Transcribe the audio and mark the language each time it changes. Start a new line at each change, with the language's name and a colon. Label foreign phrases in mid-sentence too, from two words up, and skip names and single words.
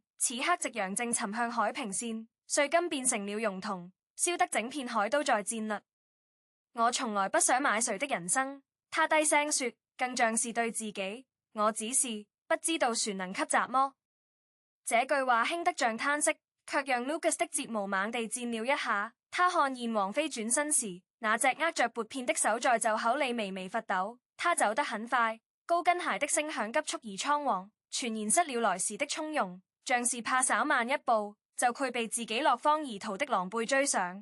Chinese: 此刻夕陽正沉向海平線，碎金變成了熔銅，燒得整片海都在戰慄。我從來不想買誰的人生，他低聲說，更像是對自己。我只是不知道船能給砸麼？這句話輕得像嘆息，卻讓 Lucas 的睫毛猛地顫了一下。他看見王妃轉身時，那隻握着撥片的手在袖口裡微微發抖。他走得很快，高跟鞋的聲響急促而倉皇，全然失了來時的從容，像是怕稍慢一步就會被自己落荒而逃的狼狽追上。